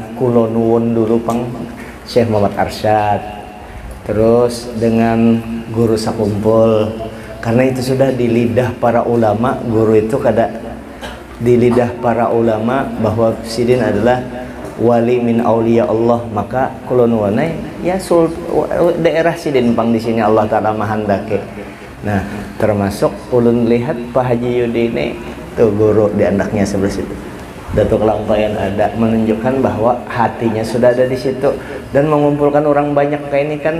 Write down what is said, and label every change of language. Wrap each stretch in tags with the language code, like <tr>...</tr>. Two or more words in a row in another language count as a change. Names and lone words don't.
<jv>Kulo nuwun</jv> <bjn>dulu pang Syekh Muhammad Arsyad, terus dengan guru sakumpul, karena itu sudah di lidah para ulama. Guru itu kada di lidah para ulama bahwa Sidin adalah</bjn> <ar>ولي من أولياء الله,</ar> <bjn>maka</bjn> <jv>kulo nuwun</jv> <bjn>ya daerah Sidin pang di sini Allah Taala mahandake. Nah, termasuk ulun lihat Pak Haji Yudi ini tuh guru di anaknya sebelah situ. Datuk Lampayan ada menunjukkan bahwa hatinya sudah ada di situ dan mengumpulkan orang banyak kayak ini kan.</bjn>